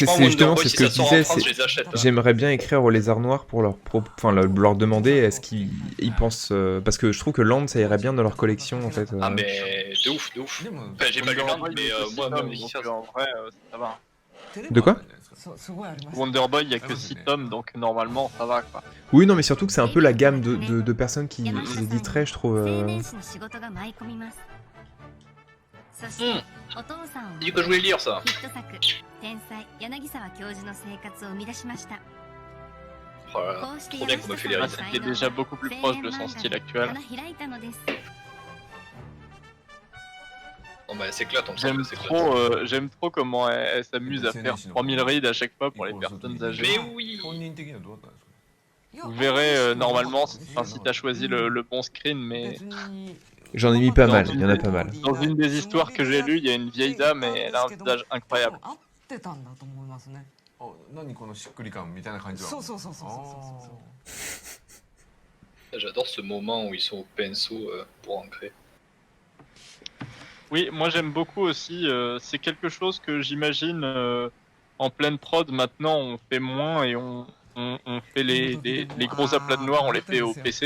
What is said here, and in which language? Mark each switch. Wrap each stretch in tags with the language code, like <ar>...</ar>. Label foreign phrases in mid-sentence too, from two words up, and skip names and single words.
<fr>Franchement, c'est justement Wonder Boy, c'est si ce que ça je sort en disais, France, je les achète. Hein. j'aimerais bien écrire au Lézard Noir pour leur demander est-ce qu'ils pensent parce que je trouve que Land ça irait bien dans leur collection en fait. Ah mais de ouf, de ouf.</fr> <ja>でも</ja> <fr>Enfin, j'ai pas lu Land, mais moi même donc, ici ça. en vrai, ça va. De quoi?</fr> <ja>すごいありました</ja> <fr>Wonder Boy, il y a que 6 tomes, donc normalement ça va quoi. Oui non mais surtout que c'est un peu la gamme de personnes qui éditeraient je trouve.</fr> <ja>青年誌の仕事が舞い込みますそしてお父さんを</ja> <fr>C'est dit que je voulais lire ça.</fr> <ja>ヒット作天才柳沢教授の生活を生み出しました</ja> <fr>Oh là là,</fr> <ja>こうして</ja> <fr>trop bien qu'on me fait les Ah, risques. c'était déjà beaucoup plus proche de son style actuel.</fr> <ja>花開いたのです</ja> <fr>Bon bah s'éclate, on J'aime trop, j'aime trop comment elle s'amuse à faire 3000 raids à chaque fois pour les personnes âgées. Mais oui.</fr> <ja>本人的にはどうだったんですか</ja> <fr>Vous verrez, normalement, enfin, si t'as choisi le bon screen, mais</fr> <ja>別に</ja> <fr>J'en ai mis pas mal, il y en a pas mal. dans une des histoires que j'ai lues, il y a une vieille dame et elle a un visage incroyable.</fr> <ja>合ってたんだと思いますねあ何このしっくり感みたいな感じはそうそうそうそうそうそう</ja> <fr>J'adore ce moment où ils sont au pinceau pour ancrer. Oui, moi j'aime beaucoup aussi, c'est quelque chose que j'imagine en pleine prod maintenant, on fait moins et on fait les gros aplats de noir, on les fait au PC.</fr>